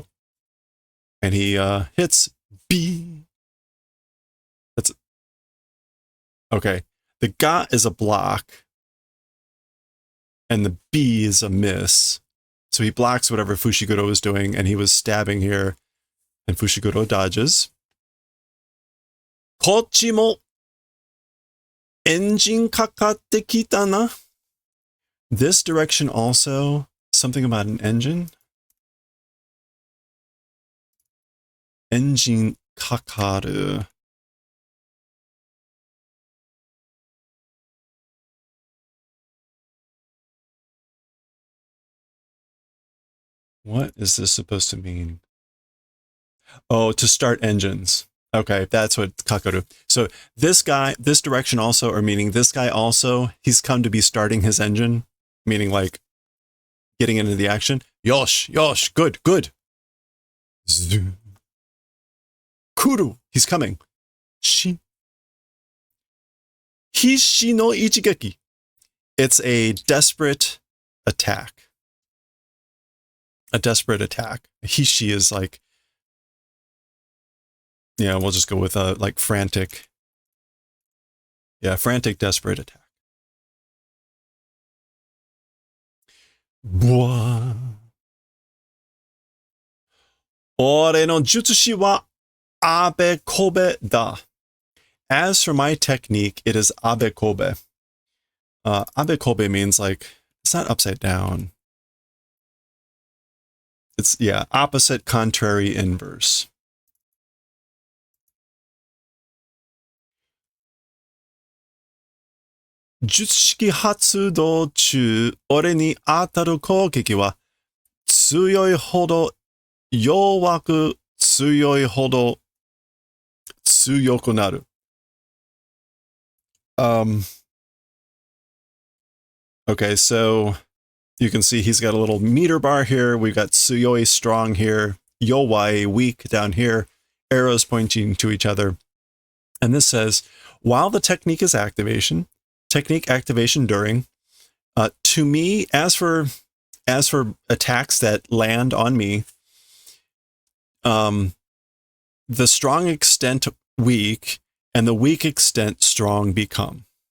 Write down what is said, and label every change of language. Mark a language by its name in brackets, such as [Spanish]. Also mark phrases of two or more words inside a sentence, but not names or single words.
[English] And he hits B. That's okay. The ga is a block. And the B is a miss. So he blocks whatever Fushiguro was doing, and he was stabbing here. And Fushiguro dodges. [Japanese] こっちもエンジンかかってきたな. [English] This direction also, something about an engine. [Japanese] エンジンかかる. [English] What is this supposed to mean? Oh, to start engines. Okay, that's what kakaru. So this guy, this direction also, or meaning this guy also, he's come to be starting his engine, meaning like getting into the action. [Japanese] よし、よし, [English] good, good. Zu. Kuru, he's coming. Shi. [Japanese] 必死の一撃. [English] It's a desperate attack. A desperate attack. Hishi is like, yeah, we'll just go with like frantic. Yeah, frantic, desperate attack. Bwa. [Japanese] 俺の術式はあべこべだ. [English] As for my technique, it is [Japanese] あべこべ. あべこべ [English] means like, it's not upside down. It's, yeah, opposite, contrary, inverse. [Japanese] 術式発動中、俺に当たる攻撃は強いほど弱く強いほど強くなる. [English] Okay, so you can see he's got a little meter bar here. We've got tsuyoi, strong here, yowai, weak down here, arrows pointing to each other. And this says, while the technique is technique activation during, to me, as for attacks that land on me, the strong extent weak and the weak extent strong become.